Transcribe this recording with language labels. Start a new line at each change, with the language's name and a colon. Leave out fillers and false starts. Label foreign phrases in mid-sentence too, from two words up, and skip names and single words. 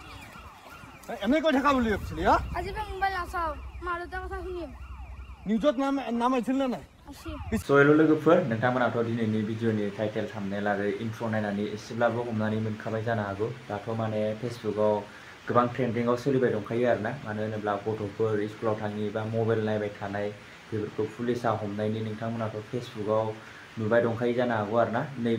Assamese: এনে কৈ থাকা বুলি ভাবছিলি হা আজি মোবাইল নাচাও মাৰুতা কথা শুনিম নিউজত নাম আহিছিল নাই
Bodo: सोयल लोगोफोर नोंथांमोनाथ' दिनैनि भिडिअनि
English: title thumbnail
Bodo: आरो इन्ट्र नायनानै एसेब्लाबो हमनानै मोनखाबाय जानो हागौ दाथ' माने फेसबुकआव गोबां ट्रेन्डिंआव सोलिबाय दंखायो आरोना मानो होनोब्ला गथ'फोर स्कुलाव थाङि बा मबाइल नायबाय थानाय बेफोरखौ पुलिसा हमनायनि नोंथांमोनाथ' फेसबुकआव नुबाय दंखायो जानो हागौ आरोना नैबे